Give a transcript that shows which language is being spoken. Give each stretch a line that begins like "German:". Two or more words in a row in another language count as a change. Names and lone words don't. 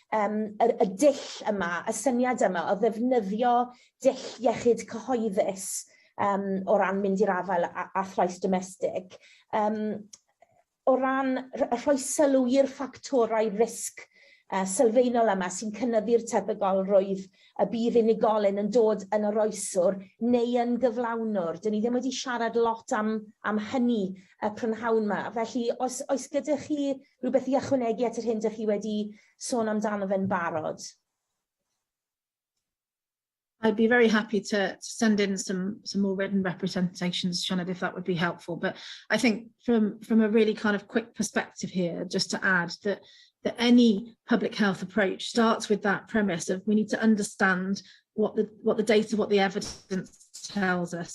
Welsh: y dull yma, y syniad yma o ddefnyddio dull iechyd cyhoeddus o ran mynd i'r afel a thrais domestig, o ran rhoi sylw i'r ffactorau risg sylfaenol yma sy'n cynyddu'r tebygolrwydd y bydd unigolyn yn dod yn yr oeswr neu yn gyflawnwr. Dyn ni ddim wedi siarad lot am hynny y prynhawn yma. Felly, oes gyda chi rhywbeth I ychwanegu at yr hyn ydych chi wedi sôn amdano fe'n barod?
English: I'd be very happy to send in some more written representations, Senedd, if that would be helpful. But I think from a really kind of quick perspective here, just to add that any public health approach starts with that premise of we need to understand what the data, what the evidence tells us.